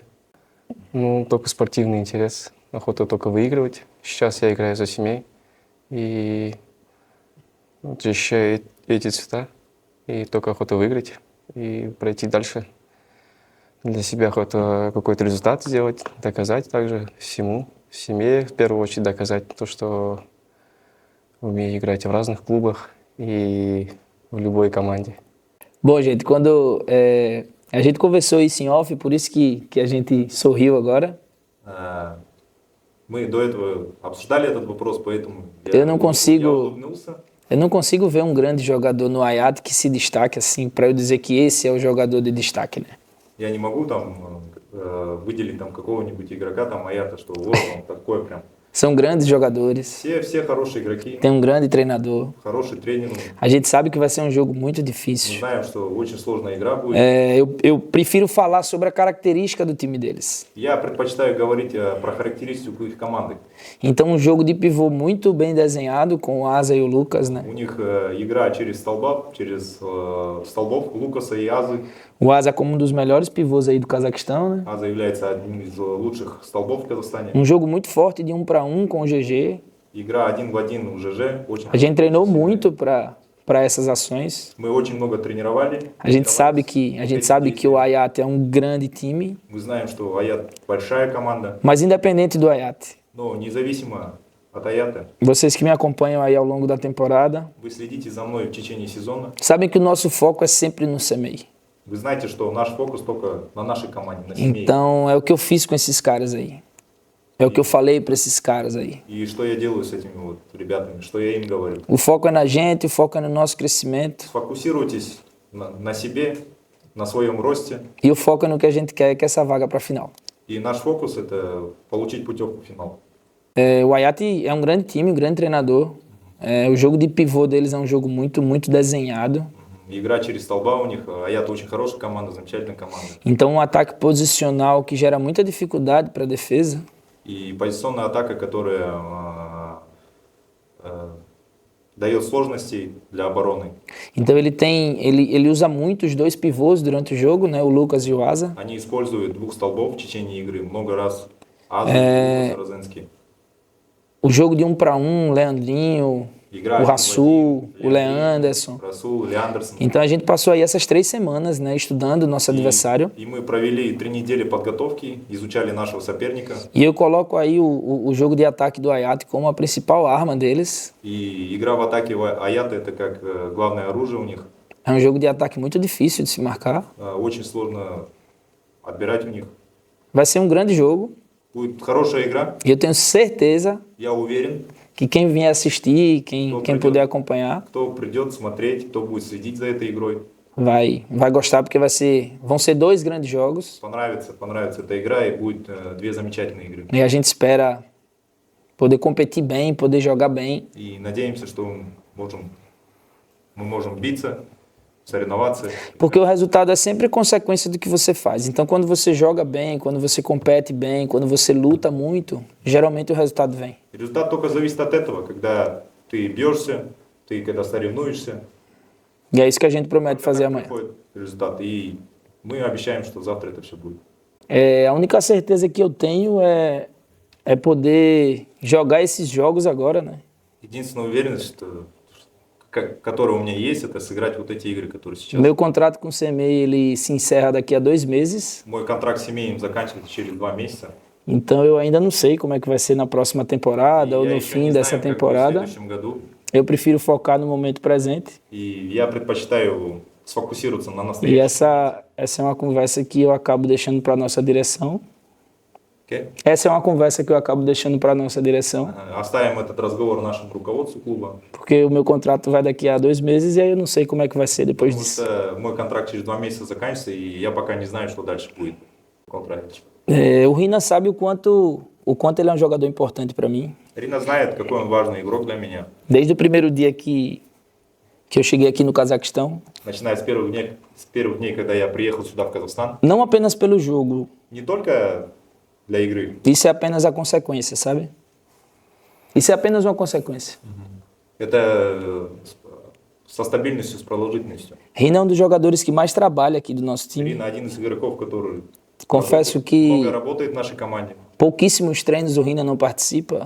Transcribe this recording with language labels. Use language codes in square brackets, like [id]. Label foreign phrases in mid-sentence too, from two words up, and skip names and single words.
[ru] Только спортивный интерес, охота только выигрывать, сейчас я играю за семей, и защищаю эти цвета, и только охота выиграть и пройти дальше. Для себя охота какой-то результат сделать, доказать также всему, семье в первую очередь доказать то, что умею играть в разных клубах и в любой команде. [pt] Bom, gente, quando a gente conversou isso em off, por isso que a gente sorriu agora. [ru] Мы до этого обсуждали этот вопрос, поэтому [pt] Eu não consigo- [ru] я улыбнулся. [pt] Eu não consigo ver um grande jogador no Ayat que se destaque assim, para eu dizer que esse é o jogador de destaque, né? [ru] Я не могу там выделить там какого-нибудь игрока, там Аята, что вот он такой прям. [pt] São grandes jogadores, [ru] Все хорошие игроки, [pt] tem um grande treinador. [ru] хороший тренер. [pt] A gente sabe que vai ser um jogo muito [ru] Мы [pt] difícil. [ru] знаем, что очень сложная игра будет. [pt] Eu prefiro falar sobre a característica do time deles. [ru] Я предпочитаю говорить про характеристику их команды. [pt] Então, um jogo de pivô muito bem desenhado com o Asa e o Lucas, né? [ru] У них игра через столбов Лукаса и Азы. [pt] O Asa como um dos melhores pivôs aí do Cazaquistão, né? [ru] Аза является одним из лучших столбов в Казахстане. [pt] Um jogo muito forte de 1 para 1 com o GG. [ru] Игра 1 в ЖЖ. Очень [pt] A gente treinou [ru] хорошая. [pt] muito para essas ações. [ru] Мы очень много тренировали. [pt] A gente sabe que o Ayat é um grande time, [ru] Мы знаем, что Аят большая команда, [pt] mas independente do Ayat, [ru] но независимо от Аята, [pt] vocês que me acompanham aí ao longo da temporada, [ru] вы следите за мной в течение сезона. [pt] sabem que o nosso foco é sempre no CMEI. [ru] Вы знаете, что наш фокус только на нашей команде, на семье. [pt] Então, é o que eu fiz com esses caras aí. É o que eu falei para esses caras aí. [ru] И что я делаю с этими вот ребятами, что я им говорю. [pt] O foco é na gente, o foco é no nosso crescimento [ru] Сфокусируйтесь на себе, на своем росте. [pt] e o foco é no que a gente quer, que é essa vaga para a final. [ru] И наш фокус – это получить putevку в финал. [pt] O Ayat é um grande time, um grande treinador. O jogo de pivô deles é um jogo muito, muito desenhado. [ru] Игра через столба у них. Аят очень хорошая команда, замечательная команда. [pt] Então, um ataque posicional que gera muita dificuldade para a defesa. [ru] И позиционная атака, которая дает сложности для обороны. [pt] Então, ele usa muito os dois pivôs durante o jogo, né? O Lucas e o Asa. [ru] Они используют двух столбов в течение игры много раз. Аза и Лукас Розенский. [pt] O jogo de 1 para 1, Leandrinho, [ru] Игра [pt] o [ru] один в Расsul, один, [pt] o Leanderson. [ru] Расул, Леандерсон. [pt] Então a gente passou aí essas 3 semanas, né, estudando o nosso adversário. [ru] И мы провели 3 недели подготовки, изучали нашего соперника. [pt] E eu coloco aí o jogo de ataque do Hayat como a principal arma deles. [ru] И игра в атаке Аята это как главное оружие у них. [pt] É um jogo de ataque muito difícil de se marcar. [ru] Очень сложно отбирать у них. [pt] Vai ser um grande jogo. [ru] Будет хорошая игра, [pt] E eu tenho certeza [ru] я уверен. [pt] que quem vier assistir, quem puder acompanhar, [ru] Кто придет смотреть, кто будет следить за этой игрой, [pt] vai gostar, porque vão ser 2 grandes jogos. [ru] понравится эта игра и будет 2 замечательные игры. [pt] E a gente espera poder competir bem, poder jogar bem. [ru] И надеемся, что мы можем биться, соревноваться. [pt] Porque o resultado é sempre consequência do que você faz. Então, quando você joga bem, quando você compete bem, quando você luta muito, geralmente o resultado vem. [ru] Результат только зависит от этого, когда ты бьешься, ты когда соревнуешься, [pt] E é isso que a gente promete fazer amanhã. [ru] приходит результат. И мы обещаем, что завтра это все будет. [pt] A única certeza que eu tenho é poder jogar esses jogos agora, né? [ru] Единственная уверенность, которая у меня есть, это сыграть вот эти игры, которые сейчас. [pt] Meu contrato com o CMEI, ele se encerra daqui a 2 meses. [ru] Мой контракт с семейным заканчивается через 2 месяца. [pt] Então eu ainda não sei como é que vai ser na próxima temporada ou [ru] Я [pt] no [ru] еще [pt] fim [ru] не [pt] dessa [ru] знаю, как будет в [pt] temporada. [ru] следующем году. [pt] Eu prefiro focar no momento presente. [ru] И я предпочитаю сфокусироваться на [pt] E [ru] настоящем. [pt] essa é uma conversa que eu acabo deixando para nossa direção. [ru] Окей? [pt] Essa é uma conversa que eu acabo deixando para nossa direção, [ru] Оставим этот разговор нашему руководству клуба. [pt] porque o meu contrato vai daqui a 2 meses e aí eu não sei como é que vai ser depois [ru] Потому [pt] disso. [ru] что мой контракт через 2 месяца заканчивается, и я пока не знаю, что дальше будет в контракте. [pt] O Rina sabe o quanto ele é um jogador importante para mim. [ru] Рина знает, какой он важный игрок для меня. [pt] Desde o primeiro dia que eu cheguei aqui no Cazaquistão, [ru] Начиная с первых дней, когда я приехал сюда, в Казахстан. [pt] não apenas pelo jogo, [ru] Не только для игры. [pt] isso é apenas a consequência, sabe? Isso é apenas uma consequência. [ru] Это со стабильностью, с продолжительностью. [pt] Rina é um dos jogadores que mais trabalha aqui do nosso time. [ru] Рина один из игроков, который [pt] Confesso [ru] много [pt] que [ru] работает в нашей команде. [pt] pouquíssimos treinos o Rina não participa.